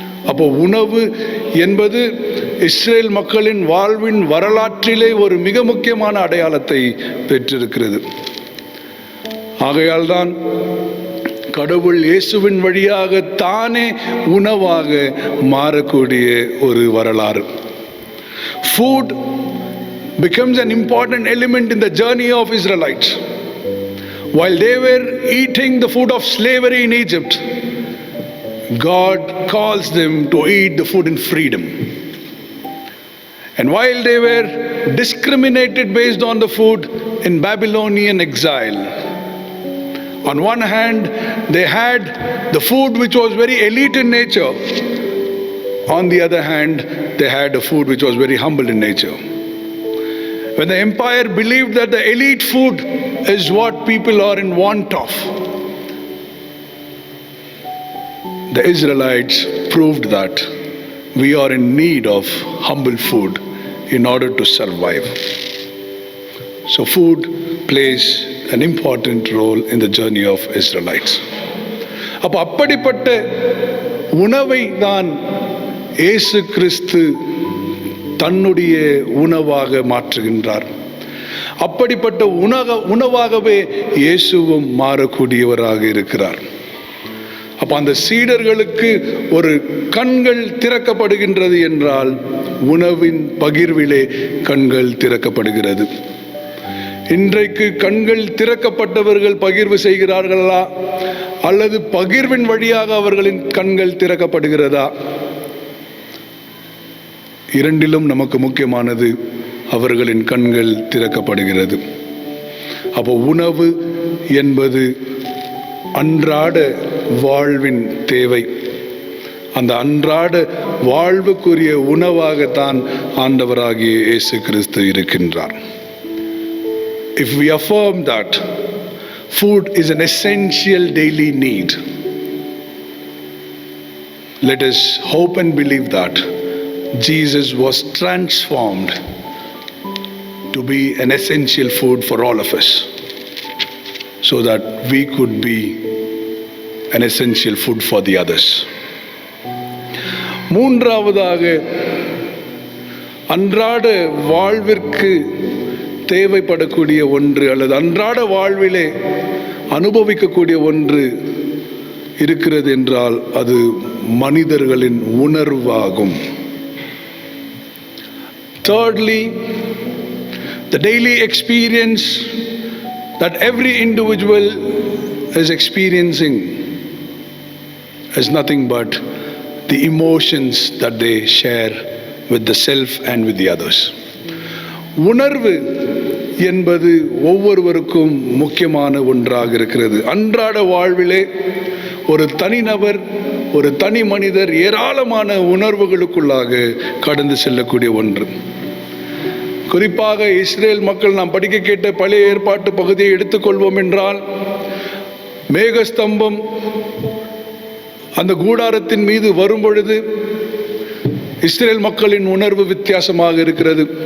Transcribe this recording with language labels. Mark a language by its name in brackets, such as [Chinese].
[Tamil] அப்போ உணவு என்பது இஸ்ரேல் மக்களின் வாழ்வின் வரலாற்றிலே ஒரு மிக முக்கியமான அடையாளத்தை பெற்றிருக்கிறது. ஆகையால் தான் கடவுள் இயேசுவின் வழியாக தானே உணவாக மாறக்கூடிய ஒரு வரலாறு. [English] Food becomes an important element in the journey of Israelites. While they were eating the food of slavery in Egypt, God calls them to eat the food in freedom. And while they were discriminated based on the food in Babylonian exile, on one hand they had the food which was very elite in nature, on the other hand they had a food which was very humble in nature. When the empire believed that the elite food is what people are in want of, the Israelites proved that we are in need of humble food in order to survive. So food plays an important role in the journey of Israelites. [Tamil] அப்படிப்பட்ட உணவை தான் இயேசு கிறிஸ்து தன்னுடைய உணவாக மாற்றுகின்றார். அப்படிப்பட்ட உணவாகவே இயேசுவும் மாறக்கூடியவராக இருக்கிறார். அப்ப அந்த சீடர்களுக்கு ஒரு கண்கள் திறக்கப்படுகின்றது என்றால் உணவின் பகிர்விலே கண்கள் திறக்கப்படுகிறது. இன்றைக்கு கண்கள் திறக்கப்பட்டவர்கள் பகிர்வு செய்கிறார்களா அல்லது பகிர்வின் வழியாக அவர்களின் கண்கள் திறக்கப்படுகிறதா? இரண்டிலும் நமக்கு முக்கியமானது அவர்களின் கண்கள் திறக்கப்படுகிறது. அப்போ உணவு என்பது அன்றாட வாழ்வின் தேவை. அந்த அன்றாட வாழ்வுக்குரிய உணவாகத்தான் ஆண்டவராகிய இயேசு கிறிஸ்து இருக்கின்றார். [English] If we affirm that food is an essential daily need, let us hope and believe that Jesus was transformed to be an essential food for all of us, so that we could be an essential food for the others. [Tamil] மூன்றாவதாக, அன்றாட வாழ்விற்கு தேவைப்படக்கூடிய ஒன்று அல்லது அன்றாட வாழ்விலே அனுபவிக்கக்கூடிய ஒன்று இருக்கிறது என்றால் அது மனிதர்களின் உணர்வாகும். [English] Thirdly, the daily experience that every individual is experiencing is nothing but the emotions that they share with the self and with the others. [Tamil] உணர்வு என்பது ஒவ்வொருவருக்கும் முக்கியமான ஒன்றாக இருக்கிறது. அன்றாட வாழ்விலே ஒரு தனிநபர், ஒரு தனி மனிதர் ஏராளமான உணர்வுகளுக்குள்ளாக கடந்து செல்லக்கூடிய ஒன்று. குறிப்பாக இஸ்ரேல் மக்கள் நாம் படிக்க கேட்ட பழைய ஏற்பாட்டு பகுதியை எடுத்துக்கொள்வோம் என்றால், மேகஸ்தம்பம் அந்த கூடாரத்தின் மீது வரும் பொழுது இஸ்ரேல் மக்களின் உணர்வு வித்தியாசமாக இருக்கிறது.